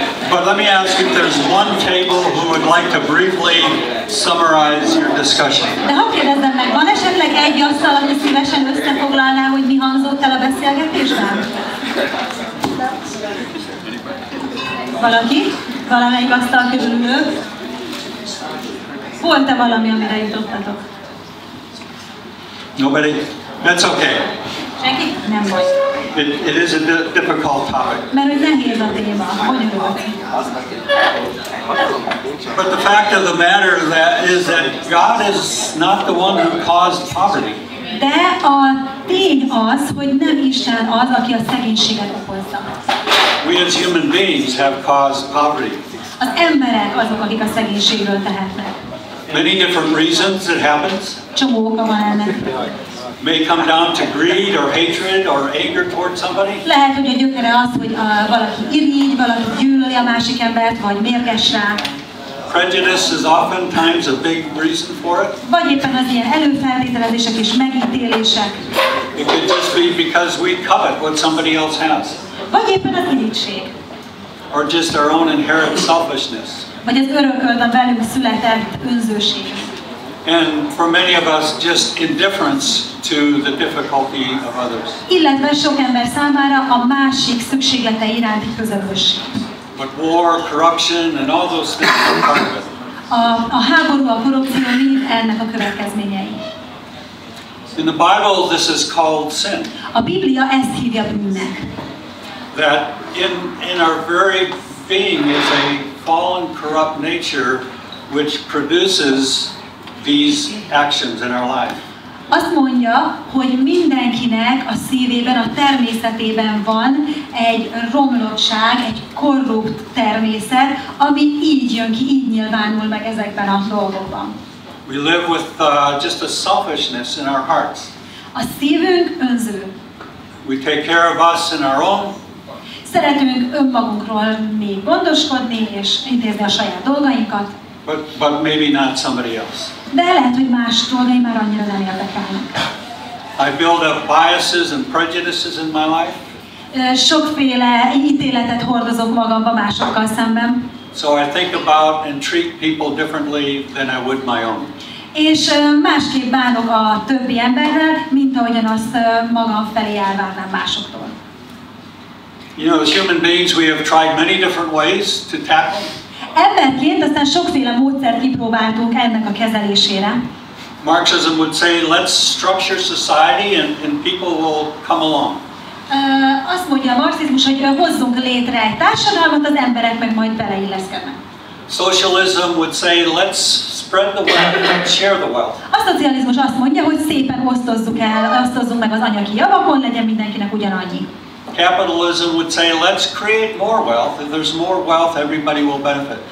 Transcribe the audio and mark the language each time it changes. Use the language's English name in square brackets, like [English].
[English] But let me ask if there's one table who would like to briefly summarize your discussion. [Hungarian] De ha kérdezzem meg, van esetleg egy asztal, ami szívesen összefoglalná, hogy mi hangzott el a beszélgetésben? Valaki? Valamelyik asztal körül ülők? Volt-e valami, amire jutottatok? [English] Nobody? That's okay. [Hungarian] Senki? Nem baj. [English] It is a difficult topic. [Hungarian] Mert hogy nehéz a téma, bonyolult. [English] But the fact of the matter is that God is not the one who caused poverty. [Hungarian] De a tény az, hogy nem Isten az, aki a szegénységet okozza. [English] We as human beings have caused poverty. [Hungarian] Az emberek azok, akik a szegénységről tehetnek. [English] Many different reasons it happens. [Hungarian] Csomó oka van ennek. [English] May come down to greed or hatred or anger towards somebody. [Hungarian] Lehet, hogy a gyökere az, hogy valaki irigy, valaki gyűlöli a másik embert, vagy mérges rá. [English] Prejudice is oftentimes a big reason for it. [Hungarian] Vagy éppen az ilyen előfeltételezések és megítélések. [English] It could just be because we covet what somebody else has. [Hungarian] Vagy éppen az irigység. [English] Or just our own inherent selfishness. [Hungarian] Vagy az örökölt a velünk született önzőség. [English] And for many of us, just indifference to the difficulty of others. [Hungarian] Illetve sok ember számára a másik szükségletei iránti közömbösség. [English] But war, corruption, and all those things are part of it. [Hungarian] A háború, a korrupció mind ennek a következményei. [English] In the Bible, this is called sin. [Hungarian] A Biblia ezt hívja bűnnek. [English] That in our very being is a fallen, corrupt nature which produces these actions in our life. [Hungarian] Azt mondja, hogy mindenkinek a szívében, a természetében van egy romlottság, egy korrupt természet, ami így jön ki, így nyilvánul meg ezekben a dolgokban. [English] We live with just a selfishness in our hearts. [Hungarian] A szívünk önző. [English] We take care of us and our own. [Hungarian] Szeretünk önmagunkról még gondoskodni és intézni a saját dolgainkat. [English] But maybe not somebody else. [Hungarian] De lehet, hogy más dolgai már annyira nem érdekelnek. [English] I build up biases and prejudices in my life. [Hungarian] Sokféle ítéletet hordozok magamba másokkal szemben. [English] So I think about and treat people differently than I would my own. [Hungarian] És másképp bánok a többi emberrel, mint ahogyan azt magam felé elvárnám másoktól. [English] You know, as human beings, we have tried many different ways to tackle. [Hungarian] Emberként aztán sokféle módszert kipróbáltunk ennek a kezelésére. [English] Marxism would say, let's structure society and people will come along. [Hungarian] Azt mondja a marxizmus, hogy hozzunk létre egy társadalmat, az emberek meg majd beleilleszkednek. [English] Socialism would say, let's spread the wealth and share the wealth. [Hungarian] A szocializmus azt mondja, hogy szépen osztozzunk meg az anyagi javakon, legyen mindenkinek ugyanannyi. [English] Capitalism would say, let's create more wealth. If there's more wealth, everybody will benefit.